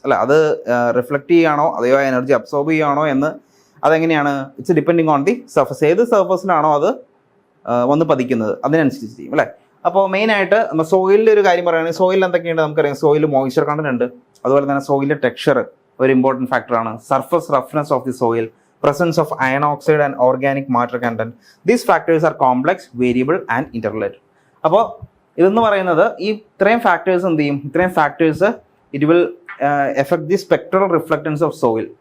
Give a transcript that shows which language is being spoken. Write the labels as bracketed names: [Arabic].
[Malayalam] അല്ല, അത് റിഫ്ലക്റ്റ് ചെയ്യുകയാണോ അതെയോ എനർജി അബ്സോർബ് ചെയ്യുകയാണോ എന്ന് അതെങ്ങനെയാണ്, [English] It's depending on the surface. [Malayalam] ഏത് സർഫസിലാണോ അത് വന്ന് പതിക്കുന്നത് അതിനനുസരിച്ച് ചെയ്യും അല്ലേ. അപ്പോൾ മെയിനായിട്ട് സോയിലിൻ്റെ ഒരു കാര്യം പറയുകയാണെങ്കിൽ, സോയിൽ എന്തൊക്കെയുണ്ട് നമുക്കറിയാം. സോയിൽ മോയ്സ്ചർ കണ്ടന്റ് ഉണ്ട്, അതുപോലെ തന്നെ സോയിലിൻ്റെ ടെക്സ്ചർ ഒരു ഇമ്പോർട്ടൻറ്റ് ഫാക്ടറാണ്. Surface roughness of the soil, [English] presence of iron oxide and organic matter content. These factors are complex, variable and interrelated. [Malayalam] അപ്പോൾ ഇതെന്ന് പറയുന്നത് ഈ ഇത്രയും ഫാക്ടേഴ്സ് എന്ത് ചെയ്യും, ഇത്രയും factors [English] It will effect the spectral reflectance of soil.